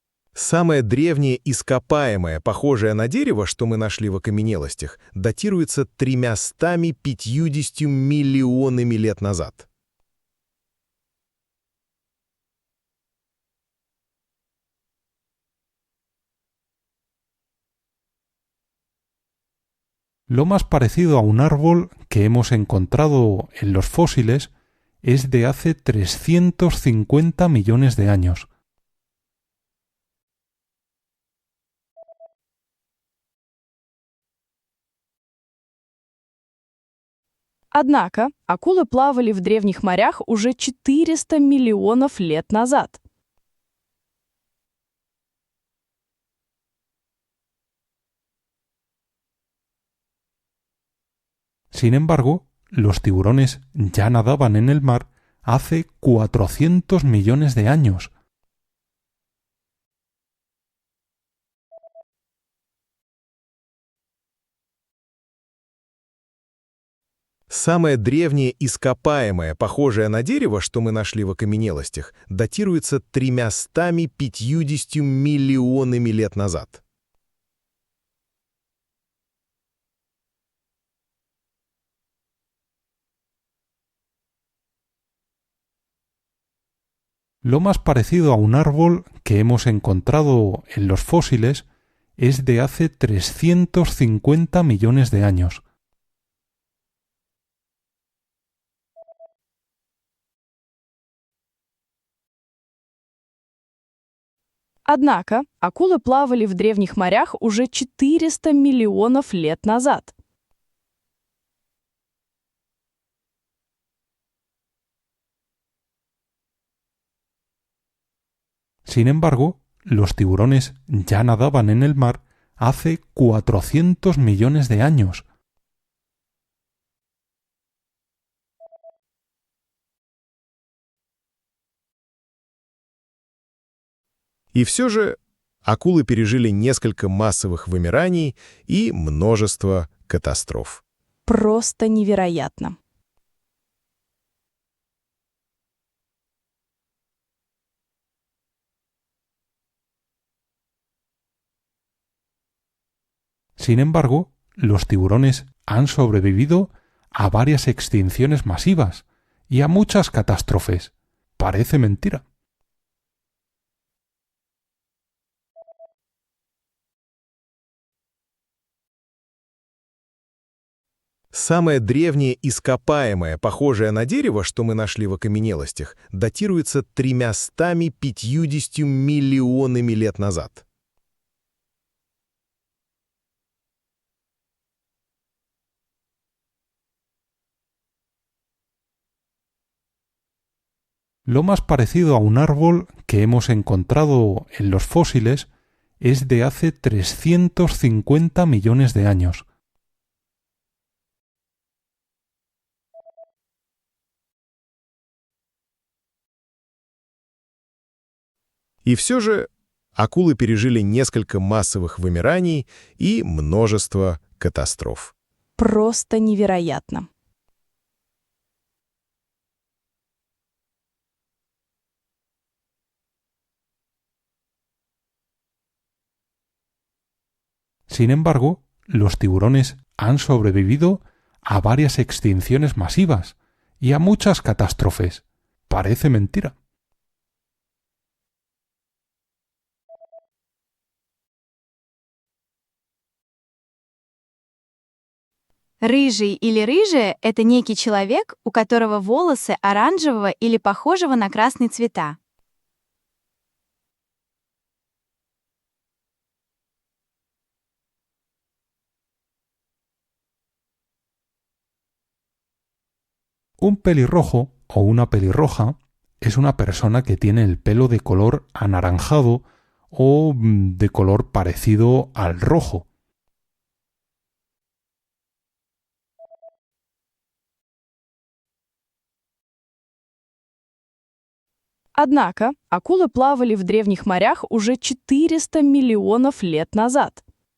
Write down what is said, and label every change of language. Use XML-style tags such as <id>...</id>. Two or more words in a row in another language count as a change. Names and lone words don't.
<ru>Самое древнее ископаемое, похожее на дерево, что мы нашли в окаменелостях, датируется 350 миллионами лет назад.</ru> <es>Lo más parecido a un árbol que hemos encontrado en los fósiles es de hace 350 millones de años.</es> <ru>Однако акулы плавали в древних морях уже 400 миллионов лет назад.</ru> <es>Sin embargo, los tiburones ya nadaban en el mar hace 400 millones de años.</es> <ru>Самое древнее ископаемое, похожее на дерево, что мы нашли в окаменелостях, датируется 350 миллионами лет назад.</ru> <es>Lo más parecido a un árbol que hemos encontrado en los fósiles es de hace 350 millones de años.</es> <ru>Однако акулы плавали в древних морях уже 400 миллионов лет назад.</ru> <es>Sin embargo, los tiburones ya nadaban en el mar hace 400 millones de años.</es> <ru>И все же акулы пережили несколько массовых вымираний и множество катастроф. Просто невероятно.</ru> <es>Sin embargo, los tiburones han sobrevivido a varias extinciones masivas y a muchas catástrofes. Parece mentira.</es> <ru>Самое древнее ископаемое, похожее на дерево, что мы нашли в окаменелостях, датируется 350 миллионами лет назад.</ru> <es>Lo más parecido a un árbol que hemos encontrado en los fósiles es de hace 350 millones de años.</es> <ru>И все же акулы пережили несколько массовых вымираний и множество катастроф. Просто невероятно.</ru> <es>Sin embargo, los tiburones han sobrevivido a varias extinciones masivas y a muchas catástrofes. Parece mentira.</es> <ru>Рыжий или рыжая – это некий человек, у которого волосы оранжевого или похожего на красный цвета.</ru> <es>Un pelirrojo o una pelirroja es una persona que tiene el pelo de color anaranjado o de color parecido al rojo.</es> <ru>Однако акулы плавали в древних морях уже 400 миллионов лет назад.</ru>